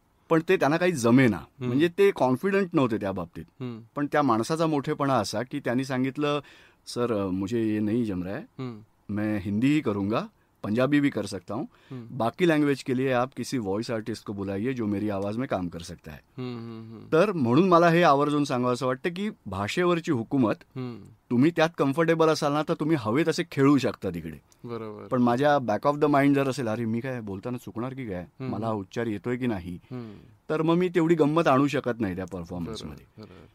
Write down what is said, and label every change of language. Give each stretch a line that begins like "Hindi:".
Marathi: पण ते त्यांना काही जमेना, म्हणजे ते कॉन्फिडंट नव्हते त्या बाबतीत. पण त्या माणसाचा मोठेपणा असा की त्यांनी सांगितलं,
Hindi: सर मुझे ये नहीं जम रहा है, मैं हिंदी ही करूंगा, पंजाबी भी कर सकता हूँ, बाकी लैंग्वेज के लिए आप किसी वॉइस आर्टिस्ट को बुलाइए जो मेरी आवाज में काम कर सकता है.
Marathi: तर म्हणून मला हे आवर्जून सांगावं असं वाटतं की भाषेवरची हुकूमत, तुम्ही त्यात कम्फर्टेबल असाल ना तर तुम्ही हवे तसे खेळू शकता तिकडे. बरोबर. पण माझ्या बॅक ऑफ द माइंड जर असेल, अरे मी काय बोलताना चुकणार की काय, मला हा उच्चार येतोय की नाही, तर मग मी तेवढी गंमत आणू शकत नाही त्या परफॉर्मन्समध्ये.